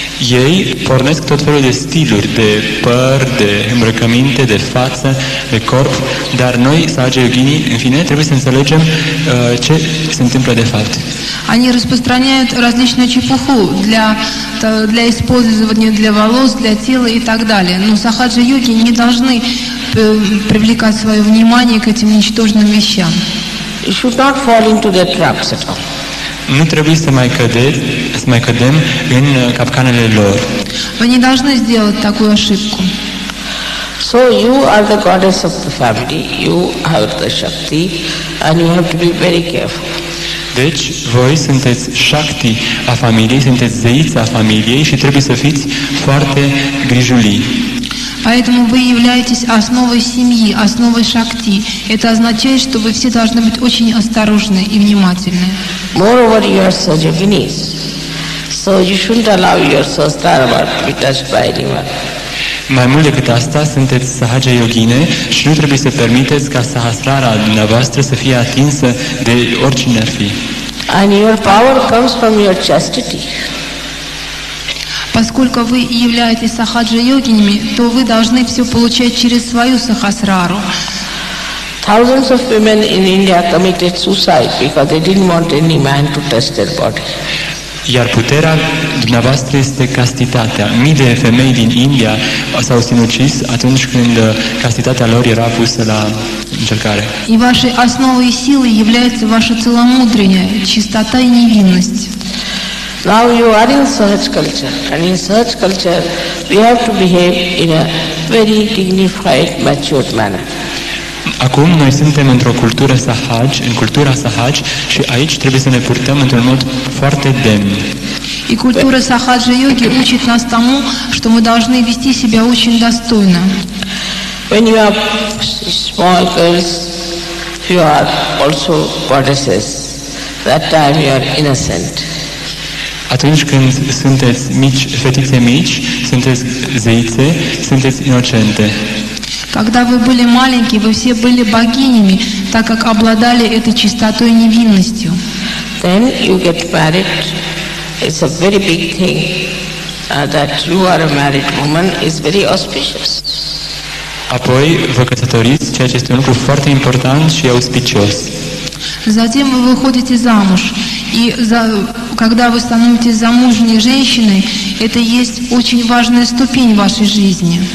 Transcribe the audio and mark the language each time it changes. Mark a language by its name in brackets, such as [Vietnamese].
[Romanian] Ei pornesc tot felul de stiluri, de păr, de îmbrăcăminte, de față, de corp, dar noi, Sahaja Yoginii, în fine, trebuie să înțelegem ce se întâmplă de fapt. [Russian] Они распространяют различную чепуху для использования для волос, для тела и так далее. Но сахаджа-йоги не должны привлекать свое внимание к этим ничтожным вещам. [English] You should not fall into their traps at all. [Romanian] Nu trebuie să mai cădem în capcanele lor. [Russian] Вы не должны сделать такую ошибку. [English] So you are the goddess of the family, you have the Shakti, and you have to be very careful. [Romanian] Deci, voi sunteți Shakti a familiei, sunteți zeița a familiei și trebuie să fiți foarte grijulii. [Russian] Поэтому вы являетесь основой семьи, основой шакти. Это означает, что вы все должны быть очень осторожны и внимательны. [English] Moreover, you are Sahajaginis, so you shouldn't allow your Sahasrara to be touched by anyone. [Romanian] Mai mult decât asta, sunteți Sahaja Yogine și nu trebuie să permiteți ca Sahasrara dumneavoastră să fie atinsă de oricine ar fi. [English] And your power comes from your chastity. [Russian] Поскольку вы являетесь сахаджа-йогинями, то вы должны все получать через свою сахасрару. [English] Thousands of women in India committed suicide because they didn't want any man to touch their body. [Romanian] Iar puterea dumneavoastră este castitatea. Mii de femei din India s-au sinucis atunci când castitatea lor era pusă la încercare. [Russian] И вашей основой и силой является ваше целомудрие, чистота и невинность. [English] Now you are in Sahaj culture, and in Sahaj culture we have to behave in a very dignified, matured manner. [Romanian] Acum noi suntem într-o cultură Sahaj, în cultura Sahaj, și aici trebuie să ne purtăm într-un mod foarte demn. [Russian] И культура сахаджа-йоги учит нас тому, что мы должны вести себя очень достойно. [English] When you are small girls, you are also goddesses. That time you are innocent. [Romanian] Atunci când sunteți mici, fetițe mici, sunteți zeițe, sunteți inocente. [Russian] Когда вы были маленькие, вы все были богинями, так как обладали этой чистотой и невинностью. [English] Then you get married. It's a very big thing that you are a married woman is very auspicious. [Romanian] Apoi vă căsătoriți, ceea ce este un lucru foarte important și auspicios. [Russian] Затем вы выходите замуж. И когда вы становитесь замужней женщиной, это есть очень важная ступень в вашей жизни.